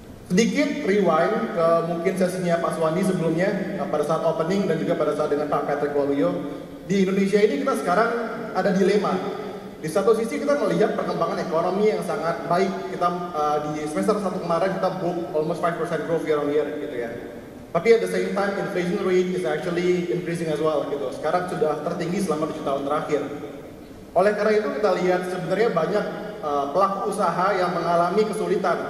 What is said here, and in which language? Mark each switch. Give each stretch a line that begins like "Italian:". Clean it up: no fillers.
Indonesian: Sedikit rewind ke mungkin sesinya Pak Swandi sebelumnya pada saat opening dan juga pada saat dengan Pak Patrick Waluyo. Di Indonesia ini kita sekarang ada dilema. Di satu sisi kita melihat perkembangan ekonomi yang sangat baik. Kita di semester 1 kemarin kita
English: book almost 5% growth year on year
Indonesian: gitu ya.
English: Tapi at the same time, inflation rate is actually increasing as well gitu.
Indonesian: Sekarang sudah tertinggi selama 7 tahun terakhir. Oleh karena itu kita lihat sebenarnya banyak pelaku usaha yang mengalami kesulitan.